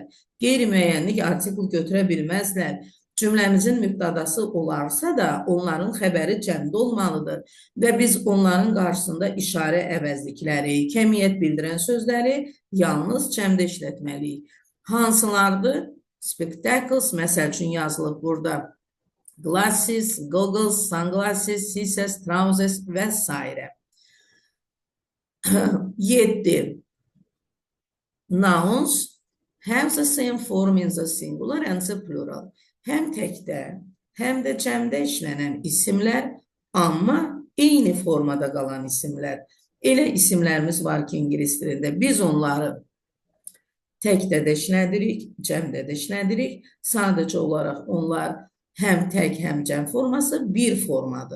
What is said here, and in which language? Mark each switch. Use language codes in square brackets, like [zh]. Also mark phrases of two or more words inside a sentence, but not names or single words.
[az] Qeyri-müəyyənlik artikl götürə bilməzlər. Cümləmizin mübtədası olarsa da onların xəbəri cəmdə olmalıdır və biz onların qarşısında işarə əvəzlikləri, kəmiyyət bildirən sözləri yalnız cəmdə işlətməliyik. Hansılardır? Spectacles, məsəl üçün yazılıb burada. [en] Glasses, goggles, sunglasses, scissors, trousers [az] və s. 7. [en] Nouns have the same form in the singular and the plural. [az] Həm təkdə, həm də cəmdə işlənən isimlər, amma eyni formada qalan isimlər. Elə isimlərimiz var ki, ingilis dilində biz onları təkdə də işlədirik, cəmdə də işlədirik. Sadəcə olaraq onlar həm tək, həm cəm forması bir formadır.